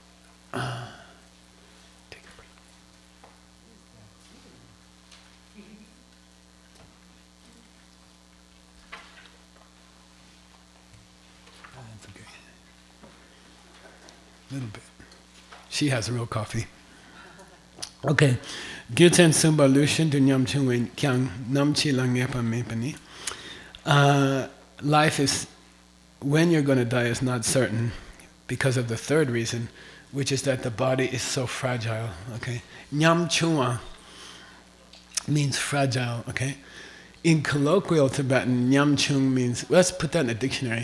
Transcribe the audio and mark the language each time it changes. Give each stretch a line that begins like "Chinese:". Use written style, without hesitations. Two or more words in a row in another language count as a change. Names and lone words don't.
English: Take a break. That's okay. A little bit. She has real coffee. Okay.
Tibetan: རྒྱུ་མཚན་གསུམ་པ་ལུས་ཤིན་ཏུ་ཉམས་ཆུང་ཀྱང་ནམ་འཆི་ངེས་པ་མེད་པ་ནི.
English: Life is, when you're going to die is not certain because of the third reason, which is that the body is so fragile. Okay.
Tibetan: ཉམས་ཆུང
English: means fragile. Okay. In colloquial Tibetan,
Tibetan: ཉམས་ཆུང
English: means, let's put that in a dictionary.